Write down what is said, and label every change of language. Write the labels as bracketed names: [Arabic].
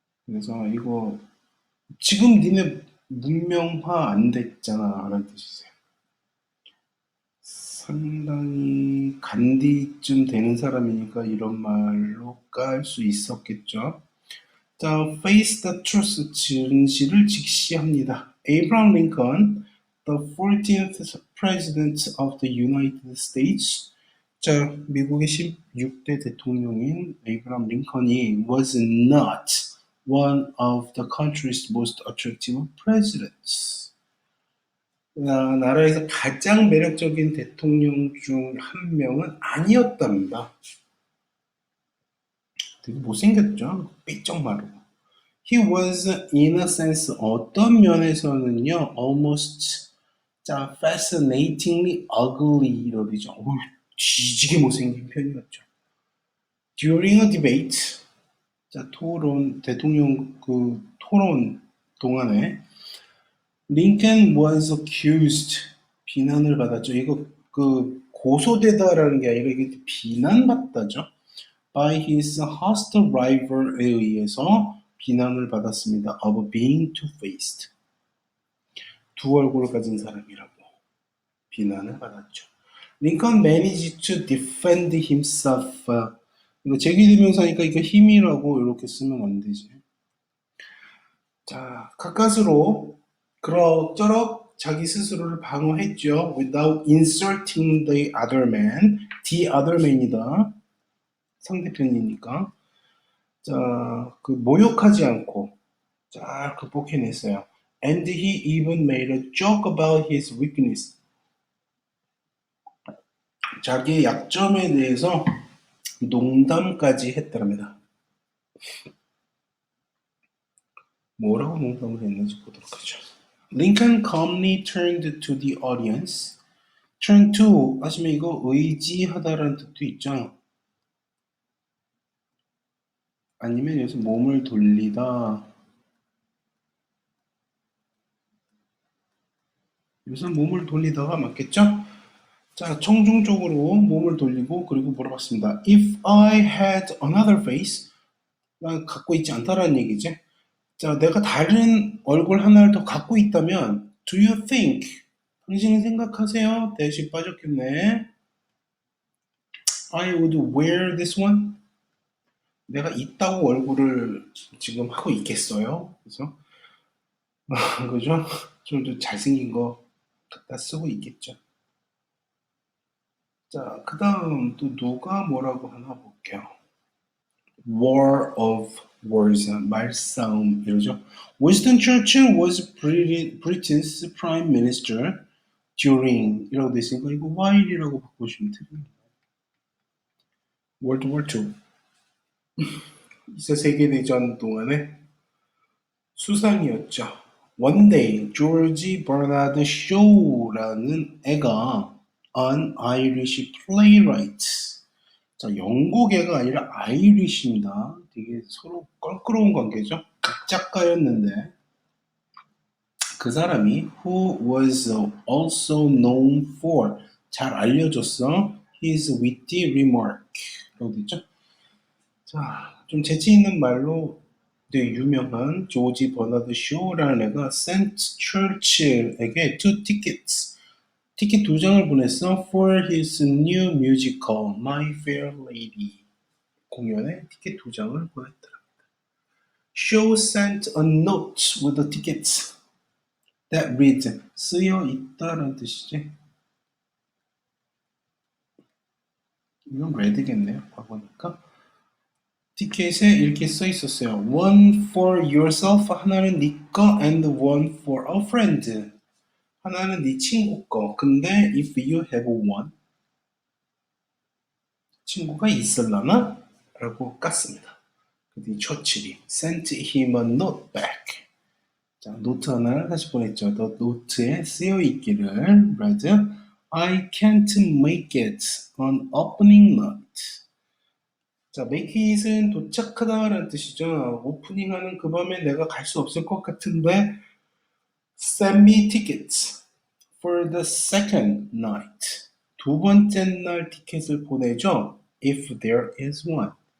[Korean] 그래서 이거 지금 니네 문명화 안 됐잖아 라는 뜻이세요. 상당히 간디쯤 되는 사람이니까 이런 말로 깔 수 있었겠죠. 자, [English] face the truth, [Korean] 진실을 직시합니다. [English] Abraham Lincoln, the 14th President of the United States. [Korean] 자, 미국의 16대 대통령인 에이브라함 링컨이 [English] was not one of the country's most attractive presidents. [Korean] 나라에서 가장 매력적인 대통령 중 한 명은 아니었답니다. 되게 못생겼죠? 삐쩍 마르고. [English] He was in a sense [Korean] 어떤 면에서는요 [English] almost 자 fascinatingly ugly [Korean] 이러죠. 뒤지게 못생긴 편이었죠. [English] During a debate [Korean] 자 토론 대통령 그 토론 동안에 [English] Lincoln was accused [Korean] 비난을 받았죠. 이거 그 고소되다라는 게 아니라 이게 비난받다죠. [English] By his hostile rival에 [Korean] 의해서 비난을 받았습니다. [English] of being two-faced. [Korean] 두 얼굴을 가진 사람이라고 비난을 받았죠. [English] Lincoln managed to defend himself. [Korean] 이거 제기대명사니까 이거 힘이라고 이렇게 쓰면 안 되지. 자, 가까스로 그럭저럭 자기 스스로를 방어했죠. [English] Without insulting the other man. The other man이다. [Korean] 상대편이니까. 자, 그 모욕하지 않고 잘 극복해냈어요. [English] And he even made a joke about his weakness. [Korean] 자기의 약점에 대해서 농담까지 했답니다. 뭐라고 농담을 했는지 보도록 하죠. [English] Lincoln calmly turned to the audience. [Korean] Turn to 하시면 이거 의지하다라는 뜻도 있죠. 아니면 여기서 몸을 돌리다. 여기서 몸을 돌리다가 맞겠죠? 자, 청중적으로 몸을 돌리고 그리고 물어봤습니다. [English] If I had another face, [Korean] 난 갖고 있지 않다라는 얘기지. 자, 내가 다른 얼굴 하나를 더 갖고 있다면 [English] Do you think? [Korean] 당신은 생각하세요? 대신 빠졌겠네. [English] I would wear this one? [Korean] 내가 있다고 얼굴을 지금 하고 있겠어요? 그래서 그죠? 좀 더 잘생긴 거 갖다 쓰고 있겠죠. 자, 그 다음 또 누가 뭐라고 하나 볼게요. [English] War of Words, [Korean] 말싸움 이러죠. [English] Winston Churchill was Britain's Prime Minister during [Korean] 이라고 돼 있으니까 이거 while이라고 바꾸시면 됩니다. World War II 2차 세계대전 동안에 수상이었죠. [English] One day, George Bernard Shaw라는 애가 an Irish playwright. [Korean] 자, 영국 애가 아니라 아이리시입니다. 되게 서로 껄끄러운 관계죠. 극작가였는데 그 사람이 [English] who was also known for [Korean] 잘 알려줬어 [English] his witty remark [Korean] 라고 됐죠. 자, 좀 재치 있는 말로 되게 유명한 조지 버나드 쇼라는 애가 [English] sent Churchill [Korean] 에게 [English] two tickets [Korean] 티켓 2장을 보냈어 [English] for his new musical My Fair Lady [Korean] 공연에 티켓 2장을 보냈더라. [English] Shaw sent a note with the tickets that reads [Korean] 쓰여 있다라는 뜻이지. 이건 read겠네요. 봐보니까 티켓에 이렇게 써 있었어요. [English] One for yourself [Korean] 하나는 네 거 [English] and one for a friend [Korean] 하나는 네 친구 거. [English] 근데 if you have one [Korean] 친구가 있을라나? 라고 깠습니다. 그랬더니 처칠이 [English] sent him a note back. [Korean] 자, 노트 하나를 다시 보냈죠. [English] The [Korean] 노트에 쓰여 있기를 [English] read I can't make it on opening night. [Korean] 자, make it은 도착하다라는 뜻이죠. 오프닝하는 그 밤에 내가 갈 수 없을 것 같은데 [English] send me tickets for the second night. [Korean] 두 번째 날 티켓을 보내죠. [English] If there is one.